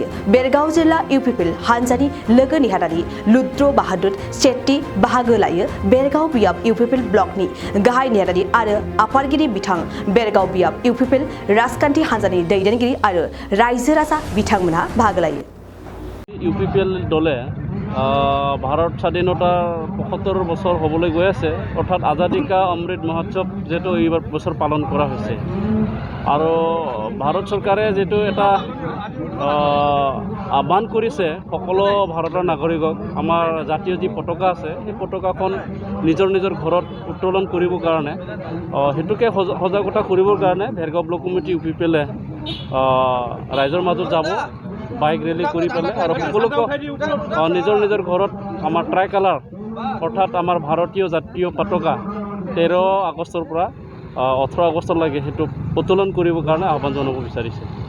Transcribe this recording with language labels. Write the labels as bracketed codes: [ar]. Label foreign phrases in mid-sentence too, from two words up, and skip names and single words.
[brx] बेरगाव जिल्ला इउपिपिएल हानजानि लोगो नेहादारि लुद्र बाहादुर शेट्टी बाहागो लायो। बेरगाव बियाब इउपिपिएल ब्लकनि गाहाय नेहादारि आरो आफादगिरि बिथां बेरगाव बियाब इउपिपिएल राजखान्थि हानजानि दैदेनगिरि आरो रायजो राजा बिथांमोनहा बाहागो लायो। [as] ইউপিপিএল দলে ভাৰত স্বাধীনতাৰ ৭৫ বছৰ হ'বলৈ গৈ আছে, অৰ্থাৎ আজাদী কা অমৃত মহোৎসৱ যেটো এই বছৰ পালন কৰা হৈছে আৰু ভাৰত চৰকাৰে যেটো এটা আহ্বান কৰিছে সকলো ভাৰতৰ নাগৰিকক আমাৰ জাতীয় যি পতাকা আছে সেই পতাকাখন নিজৰ নিজৰ ঘৰত উত্তোলন কৰিবৰ কাৰণে হেতুকে সজাগতা কৰিবৰ কাৰণে ভেৰগাঁও [en] block committee [as] ইউপিপিএলে ৰাইজৰ মাজত যাব [en] bike rally [as] কৰি পেলাই আৰু সকলোকে নিজৰ নিজৰ ঘৰত আমাৰ [en] tri colour [as] অৰ্থাৎ আমাৰ ভাৰতীয় জাতীয় পতাকা 13 আগষ্টৰ পৰা 18 আগষ্টলৈকে সেইটো উত্তোলন কৰিবৰ কাৰণে আহ্বান জনাব বিচাৰিছে।